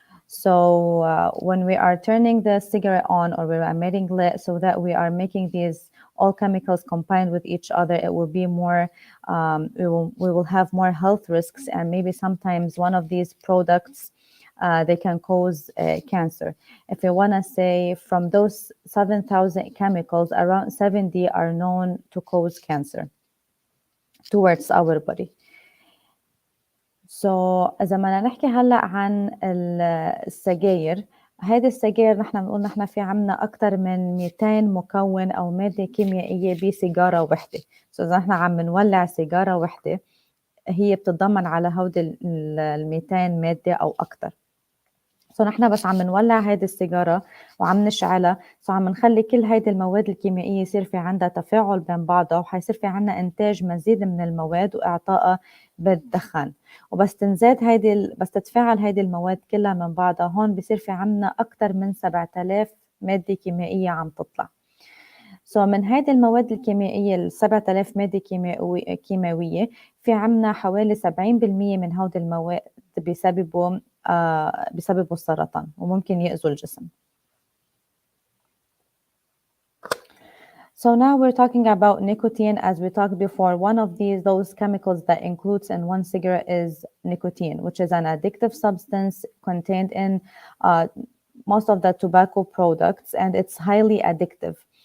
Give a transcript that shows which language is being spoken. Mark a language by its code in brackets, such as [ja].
[en] So when we are turning the cigarette on or we are emitting lit, so that we are making these all chemicals combined with each other, it will be more, we will have more health risks, and maybe sometimes one of these products, they can cause cancer. If you want to say, from those 7,000 chemicals, around 70 are known to cause cancer towards our body. [ar] So إذا بدنا نحكي هلأ عن السجاير، هيدي السجاير نحن بنقول نحن في عنا أكتر من 200 مكون أو مادة كيميائية بسيجارة وحدة. So إذا نحن عم نولع سيجارة وحدة، هي بتتضمن على هودي ال 200 مادة أو أكتر. So نحن بس عم نولع هيدي السيجارة وعم نشعلها، so عم نخلي كل هيدي المواد الكيميائية يصير في عندها تفاعل بين بعضها، وحيصير في عنا إنتاج مزيد من المواد وإعطائها بالدخان. وبس تنزاد بس تتفاعل هيدي المواد كلها من بعضها، هون بصير في عنا أكتر من 7000 مادة كيميائية عم تطلع. So من هيدي المواد الكيميائية 7000 مادة كيماوية، في عنا حوالي 70% من هودي المواد بسببوا السرطان وممكن يأذوا الجسم. [en] So now we're talking about nicotine. As we talked before, one of those chemicals that includes in one cigarette is nicotine, which is an addictive substance contained in most of the tobacco products, and it's highly addictive.